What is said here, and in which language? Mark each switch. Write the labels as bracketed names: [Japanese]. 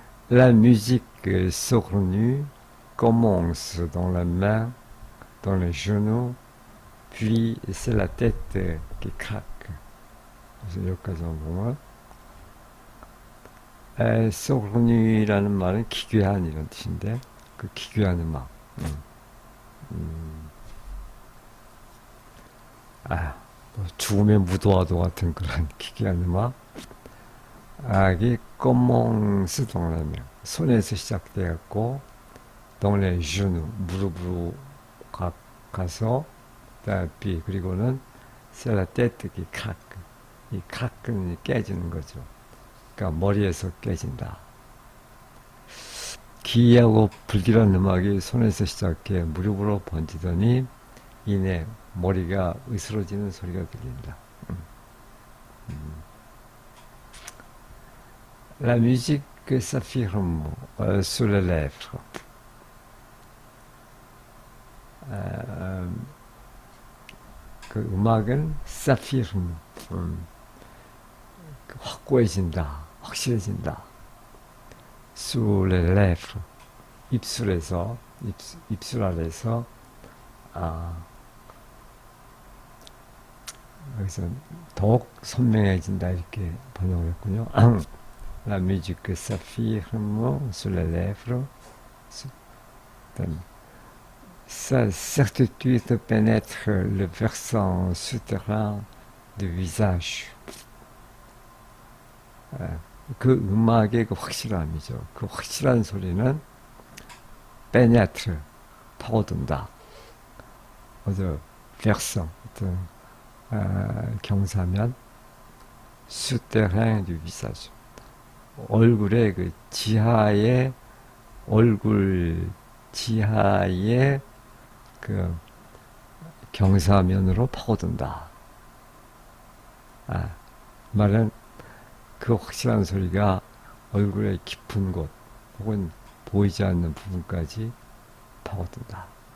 [French] La musique saugrenue commence dans la main, dans les genoux, puis c'est la tête qui craque. [Korean] 그래서 여기까지 보면 saugrenue라는 말은 기괴한 이런 뜻인데 그 기괴한 음악. 뭐 죽음의 무도화도 같은 그런 기괴한 음악. 이 [French] commence dans la main. [Korean] 손에서 시작되었고 [French] dans les genoux [Korean] 무릎으로 가서 그리고는 [French] c'est la tête qui craque. [Korean] 이 craque는 깨지는 거죠. 그러니까 머리에서 깨진다. 기이하고 불길한 음악이 손에서 시작해 무릎으로 번지더니 이내 머리가 으스러지는 소리가 들린다. [French] La musique s'affirme sur les lèvres. [Korean] 그 음악은 s'affirme, 확고해진다, 확실해진다. [French] Sur les lèvres, [Korean] 입술에서, 입술 아래서, 여기서 더욱 선명해진다 이렇게 번역을 했군요. [French] La musique s'affirme sur les lèvres. Sa certitude pénètre le versant souterrain du visage. [Korean] 그 음악의 그 확실함이죠. 그 확실한 소리는 pénètre, 파고든다. 어저 versant, 어떤 경사면 [French] souterrain du visage. [Korean] 얼굴의 그 지하의 얼굴 지하의 그 경사면으로 파고든다. 말은 그 확실한 소리가 얼굴의 깊은 곳 혹은 보이지 않는 부분까지 파고든다.